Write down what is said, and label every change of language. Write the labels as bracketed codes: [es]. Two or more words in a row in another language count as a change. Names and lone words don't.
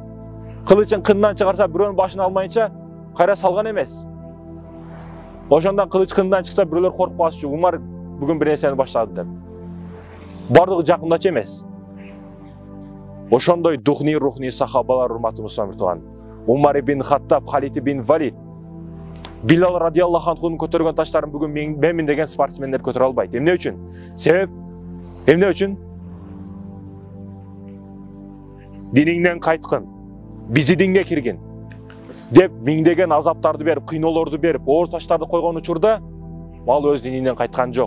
[ky] Кылычын кындан чыгарса, бирөөнүн башын алмайынча кайра салган эмес. Ошондон кылыч кындан чыкса, бирөөлөр коркуп калышчу. Умар бүгүн бир нерсени баштады деп. Бардыгы жакындачу эмес. Ошондой рухний сахабалар урматтуу мусулмандар. Умар ибн Хаттаб, Халид ибн Валид, Билал [ar] رضي الله عنه [ky] көтөргөн таштарын бүгүн мен деген спортсмендер көтөрө албайт. Эмне үчүн? Себеп эмне үчүн? Диниңден кайткын, бизи динге киргин деп миңдеген азаптарды берип, кыйноолорду берип, оор таштарды койгон учурда ал өз дининден кайткан жок.